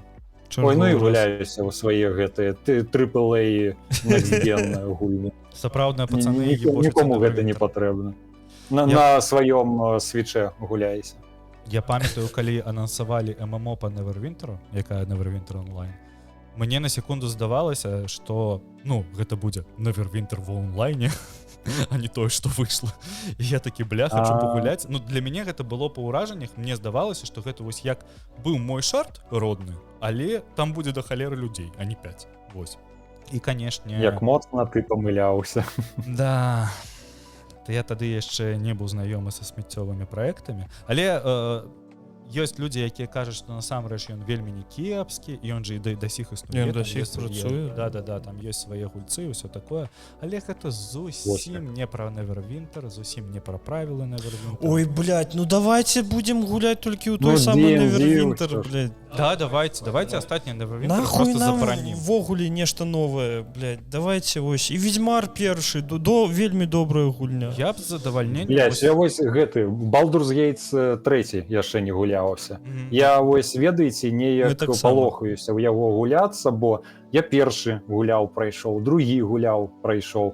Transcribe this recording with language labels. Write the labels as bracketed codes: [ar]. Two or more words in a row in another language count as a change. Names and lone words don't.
[be] Ой, ну і гуляюся ў свае гэтыя AAA next-gen гульні. Сапраўдныя пацаны нікому гэта не патрэбна. На сваём свіче гуляюся. Я памятаю, калі анансавалі ММО па Neverwinter, якая Neverwinter онлайн, мне на секунду здавалася, што, ну, гэта будзе Neverwinter в онлайне, а не тое, што выйшла. І я такі, бля, хачу пагуляць. Ну, для мяне гэта было па ўражаннях, мне здавалася, што гэта вось як быў мой шарт родны, але там будзе да халеры людзей, а не 5. Вось. і канешне Як моцна ты памыляўся. да я тады яшчэ не быў знаёмы са смеццёвымі праектамі, але ёсць людзі, якія кажуць, што насамрэч ён вельмі не кепскі, і ён жа і да сіх існуе, Ён да сіх працуе. да, там ёсць свае гульцы і ўсё такое, але гэта зусім не пра Neverwinter, зусім не пра правілы Neverwinter. [ru] Ой, блядь, ну давайте будем гулять только у той Ну, самой D&D, Neverwinter, всё ж. блядь. [be] Да, давайте астатні Neverwinter Нахуй просто нам забаранім. ввогуле нешта новае, блядь. Давайте вось. І Ведьмар першы, до вельмі добрая гульня. Я б з задавальненнем Блядь, я вось гэты Baldur's Gate 3 яшчэ не гуляўся. Я вось, ведаеце, Мы неяк таксама. палохаюся ў яго гуляцца, бо я першы гуляў, прайшоў, другі гуляў, прайшоў.